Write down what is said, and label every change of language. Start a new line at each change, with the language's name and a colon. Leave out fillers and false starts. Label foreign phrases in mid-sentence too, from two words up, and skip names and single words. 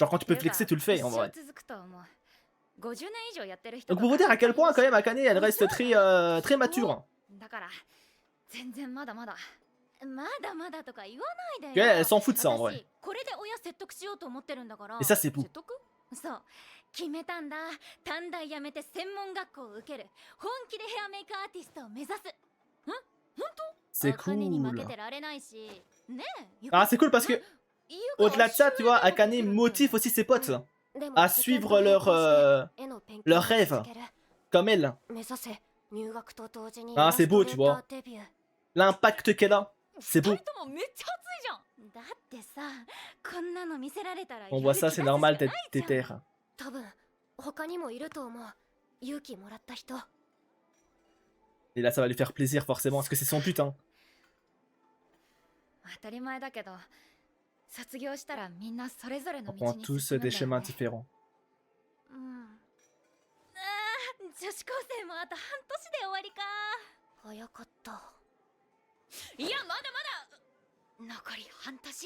French: Genre, quand tu peux flexer, tu le fais, en vrai. Donc, pour vous dire à quel point, quand même, Akane, elle reste très mature. Elle s'en fout de ça en vrai. Et ça c'est beau.
Japanese: 決めたんだ。短大辞めて専門学校を受ける。本気でヘアメイクアーティストを目指す。本当？
French: C'est
Japanese: 茜に負
French: cool.
Japanese: けてられないし。ねえ。
French: Ah, c'est cool parce que, au-delà de ça, tu vois, Akane motive aussi ses potes à suivre leur rêve, comme elle. Ah, c'est beau, tu vois. L'impact qu'elle a, c'est beau.
Japanese: めっちゃ熱いじゃん。だってさ、こんなの見せられたら
French: On voit ça, c'est normal d'être déter.
Japanese: 多分他にもいると思う。勇気もらった人。
French: Et là, ça va lui faire plaisir forcément, parce que c'est son but, hein.
Japanese: 当たり前だけど、卒業したらみんなそれぞれの
French: On
Japanese: 道
French: prend
Japanese: に
French: tous
Japanese: 進むん
French: des
Japanese: だよ
French: chemins
Japanese: ね。
French: différents.
Japanese: 女子高生もあと半年で終わりか。早かった。いや、まだまだ。残り半年。